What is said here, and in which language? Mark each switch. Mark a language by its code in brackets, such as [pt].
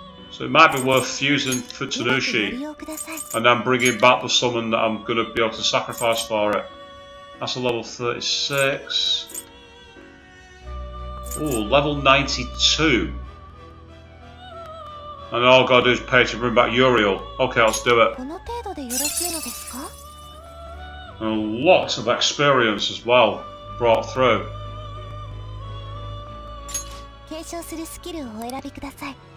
[en] So it might be worth fusing Futsunushi and then bringing back the summon that I'm going to be able to sacrifice for it. That's a level 36. Ooh, level 92. And all I've got to do is pay to bring back Uriel. Okay, let's do it. [ja] この程度でよろしいのですか? [en] And lots of experience as well brought through. [ja] 継承するスキルをお選びください。